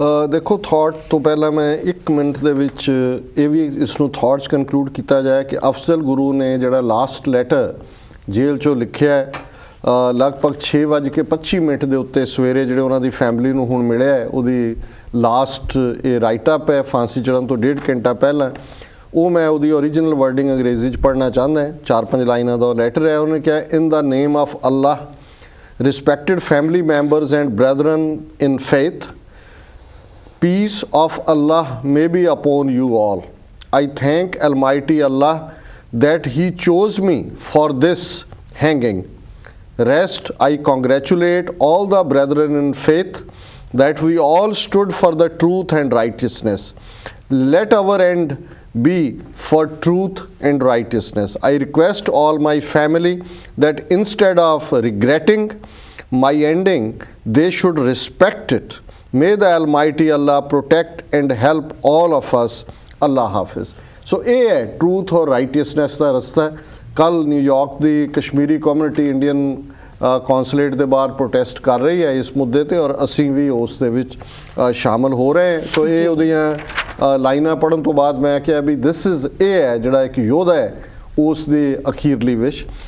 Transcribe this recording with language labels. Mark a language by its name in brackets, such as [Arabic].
[Punjabi] ਦੇਖੋ ਥਾਟ ਤੋਂ ਪਹਿਲਾਂ ਮੈਂ 1 ਮਿੰਟ ਦੇ ਵਿੱਚ ਇਹ ਵੀ ਇਸ ਨੂੰ ਥਾਟਸ ਕਨਕਲੂਡ ਕੀਤਾ ਜਾਏ ਕਿ ਅਫਜ਼ਲ ਗੁਰੂ ਨੇ ਜਿਹੜਾ ਲਾਸਟ ਲੈਟਰ ਜੇਲ੍ਹ 'ਚੋਂ ਲਿਖਿਆ ਲਗਭਗ 6:25 ਦੇ ਉੱਤੇ ਸਵੇਰੇ ਜਿਹੜੇ ਉਹਨਾਂ ਦੀ ਫੈਮਿਲੀ ਨੂੰ ਹੁਣ ਮਿਲਿਆ ਹੈ, ਉਹਦੀ ਲਾਸਟ ਇਹ ਰਾਈਟ ਅਪ ਹੈ ਫਾਂਸੀ ਚੜ੍ਹਨ ਤੋਂ 1.5 ਘੰਟਾ ਪਹਿਲਾਂ। ਉਹ ਮੈਂ ਉਹਦੀ ਓਰੀਜਨਲ ਵਰਡਿੰਗ ਅੰਗਰੇਜ਼ੀ 'ਚ ਪੜ੍ਹਨਾ ਚਾਹੁੰਦਾ। 4-5 ਲਾਈਨਾਂ ਦਾ ਲੈਟਰ ਹੈ। ਉਹਨੇ ਕਿਹਾ [English] In the name of Allah respected family members and brethren in faith, peace of Allah may be upon you all. I thank Almighty Allah that He chose me for this hanging. Rest, I congratulate all the brethren in faith that we all stood for the truth and righteousness. Let our end be for truth and righteousness. I request all my family that instead of regretting my ending, they should respect it. May the Almighty Allah protect and help all of us. Allah Hafiz. [Punjabi] So ਇਹ ਹੈ [English] truth और righteousness [Punjabi] ਦਾ ਰਸਤਾ। ਕੱਲ New York ਦੀ Kashmiri community Indian consulate ਦੇ ਬਾਹਰ protest ਕਰ ਰਹੀ ਹੈ ਇਸ ਮੁੱਦੇ ਤੇ, ਔਰ ਅਸੀਂ ਵੀ ਉਸ ਦੇ ਵਿੱਚ ਸ਼ਾਮਲ ਹੋ ਰਹੇ ਹਾਂ। ਸੋ ਇਹ ਉਹਦੀਆਂ ਲਾਈਨਾਂ ਪੜ੍ਹਨ ਤੋਂ ਬਾਅਦ ਮੈਂ ਕਿਹਾ ਵੀ ਦਿਸ ਇਜ਼ ਇਹ ਹੈ ਜਿਹੜਾ ਇੱਕ ਯੋਧਾ ਹੈ ਉਸ ਦੀ ਅਖੀਰਲੀ ਵਿਸ਼।